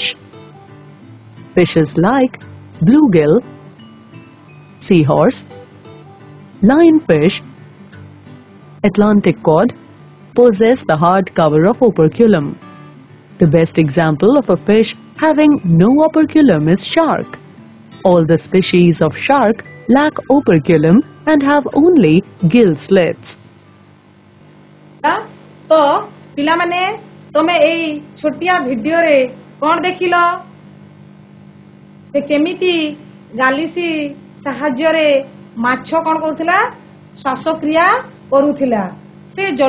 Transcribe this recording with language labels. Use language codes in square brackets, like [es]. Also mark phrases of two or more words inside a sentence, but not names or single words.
[en] Fishes like bluegill, seahorse, lionfish, Atlantic cod possess the hard cover of operculum. The best example of a fish having no operculum is shark. All the species of shark lack operculum and have only gill slits. [or] ତ ପିଲା ମାନେ ତମେ ଏଇ ଛୋଟିଆ ଭିଡିଓ ରେ କଣ ଦେଖିଲ ସେ କେମିତି ଗାଲିସି ସାହାଯ୍ୟ ରେ ମାଛ କଣ କରୁଥିଲା ଶ୍ୱାସକ୍ରିୟା କରୁଥିଲା ସେ ଜଳ